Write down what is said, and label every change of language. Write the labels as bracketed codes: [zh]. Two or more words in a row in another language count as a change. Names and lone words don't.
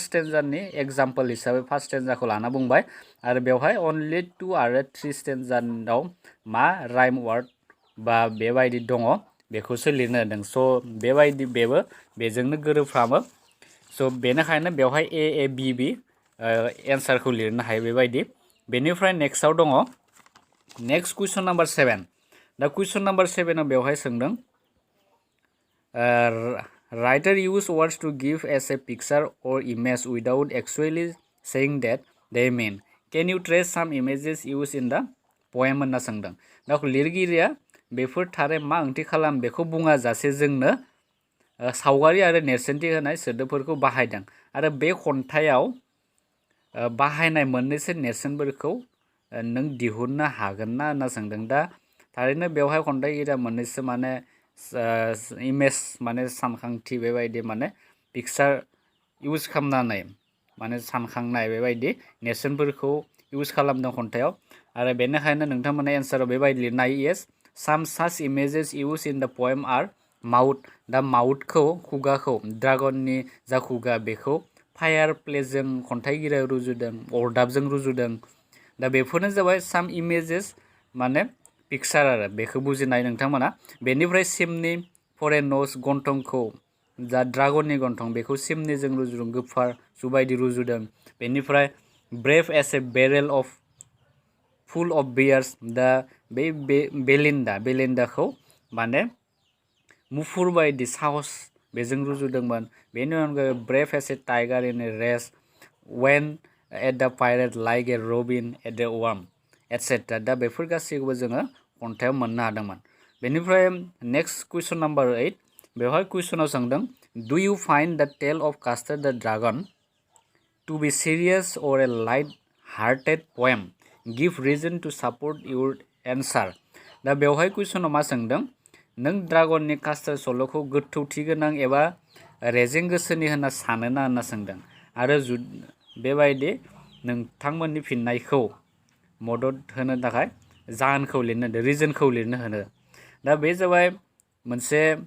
[brx] स्टेन्जानि एग्जाम्पल हिसाबै फार्स्ट स्टेन्जाखौ लाना बुंबाय आरो बेवहाय अनलि 2 आरो 3 स्टेन्जाव मा [en] rhyme word [brx] बा बेबायदि दङ बेखौसो लिरनो होदों स' बेबायदि बेबो बेजोंनो गोरोबफ्रामो स' बेनिखायनो बेवहाय ए बी एन्सारखौ लिरनो हायो बेबायदि बेनिफ्राय नेक्स्टआव दङ [en] next question number [brx] 7 दा [en] question number [brx] 7 आव बेवहाय सोंदों [en] writer use words to give us a picture or image without actually saying that they mean can you trace some images used in the poem [brx] होनना सोंदों दा लिरगिरिया बेफोर थारै मा ओंथि खालाम बेखौ बुङा जासे जोंनो सावगारि आरो नेरसोनथि होनाय सोदोबफोरखौ बाहायदों आरो बे खन्थाइयाव बाहायनाय मोननैसो नेरसोनफोरखौ नों दिहुननो हागोन ना होनना सोंदों दा थारैनो बेवहाय खन्थाइगिरिया मोननैसो माने इमेज माने सानखांथि बेबायदि माने [en] picture use [brx] खालामनानै माने सानखांनाय बेबायदि नेरसोनफोरखौ इउज खालामदों खन्थाइयाव आरो बेनिखायनो नोंथांमोना एन्साराव बेबायदि लिरनो हायो [en] yes some such images used in the poem are mouth [brx] दा माउथखौ खुगाखौ ड्रागननि जा खुगा बेखौ [en] fire placeजों [brx] खन्थाइगिरिया रुजुदों अरदाबजों रुजुदों दा बेफोरनो जाबाय [en] some images [brx] माने पिक्चार आरो बेखौ बुजिनाय नोंथांमोना बेनिफ्राय सिमनि फरेनस गन्थंखौ जा ड्रागननि गन्थं बेखौ सिमनिजों रुजुदों गोफार सुबायदि रुजुदों बेनिफ्राय [en] brave as a barrel of full of bears [brx] दा बे बेलिन्डाखौ माने मुफुर बायदि साहस बेजों रुजुदोंमोन बेनि अनगायै [en] brave as a tiger in a race when at the pirate like a robin at the warm etcetera [brx] दा बेफोर गासैखौबो जोङो खन्थाइयाव मोननो हादोंमोन बेनिफ्राय [en] next question number [brx] 8 बेवहाय कुइसनाव सोंदों [en] do you find the tale of Custard the dragon to be serious or a light hearted poem give reason to support your answer [brx] दा बेवहाय कुइसनाव मा सोंदों नों ड्रागननि कास्टार्ड सल'खौ गोथौथि गोनां एबा रेजें गोसोनि होनना सानोना होनना सोंदों आरो बेबायदि नोंथांमोननि फिननायखौ मदद होनो थाखाय जाहोनखौ लिरनो होदो रिजनखौ लिरनो होनो दा बे जाबाय मोनसे